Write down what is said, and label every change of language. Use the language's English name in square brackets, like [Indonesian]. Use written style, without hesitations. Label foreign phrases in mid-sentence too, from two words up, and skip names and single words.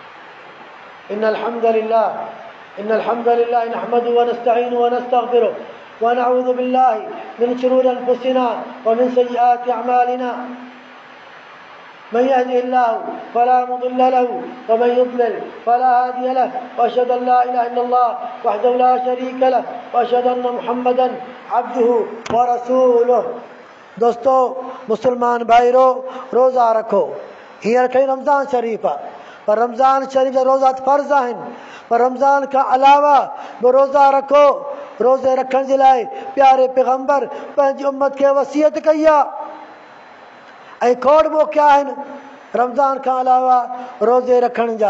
[Arabic] إن الحمد لله نحمده ونستعينه ونستغفره ونعوذ بالله من شرور أنفسنا ومن سيئات أعمالنا من يهده الله فلا مضل له ومن يضلل فلا هادي له وأشهد أن لا إله إلا الله وحده لا شريك له وأشهد أن محمدا عبده ورسوله। [Sindhi] दोस्तों मुसलमान भाइरो रोज़ा रखो। हींअर कई रमज़ान शरीफ़ आहे पर रमज़ान शरीफ़ जा रोज़ा फ़र्ज़ आहिनि पर रमज़ान खां अलावा बि रोज़ा रखो। रोज़े रखण जे लाइ प्यारे पैगंबर पंहिंजी उम्मत खे वसियत कई आहे ऐं खोड़ मौक़ा आहिनि रमज़ान खां अलावा रोज़े रखण जा।